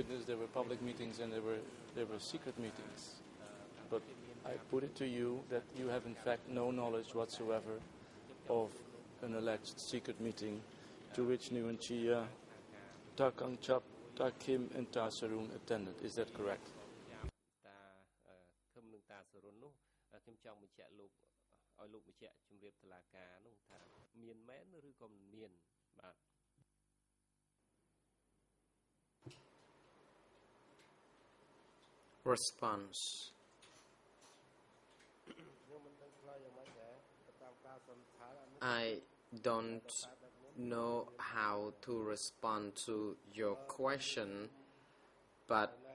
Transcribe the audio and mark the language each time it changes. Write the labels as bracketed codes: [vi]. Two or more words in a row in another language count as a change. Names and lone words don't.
[en] Witness, there were public meetings and there were secret meetings. But I put it to you that you have in fact no knowledge whatsoever of an alleged secret meeting to which Nguyen Chia, Ta Kang Chap, Ta Kim and Ta Sarun attended. Is that correct? [km] ខឹមនឹងតាសរុននោះខ្ញុំចង់បញ្ជាក់លោកឲ្យលោកបញ្ជាក់ជំរាបតុលាការនោះថាមានមែនឬក៏មិនមានបាទ [en] Response. I don't know how to respond to your question, but